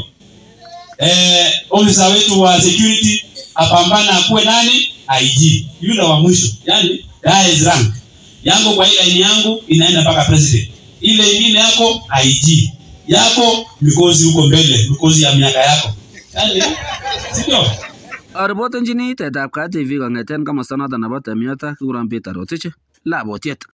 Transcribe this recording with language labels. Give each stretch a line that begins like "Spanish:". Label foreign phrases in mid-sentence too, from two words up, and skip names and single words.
Swahili: Officer wetu wa security apambana akuwe nani? IG. Yule wa mwisho. Yaani
English: highest rank.
Swahili: Yangu kwa ile line yangu inaenda mpaka president. Ile nyingine yako IG. yako, mikozi huko mbele, mikozi ya miaka yako. Yaani, sio?
Kalenjin: Aripotenjini tetab KTV kong'eten komosta noton nebo Temiota kikuron Peter Rotich, Labotiet.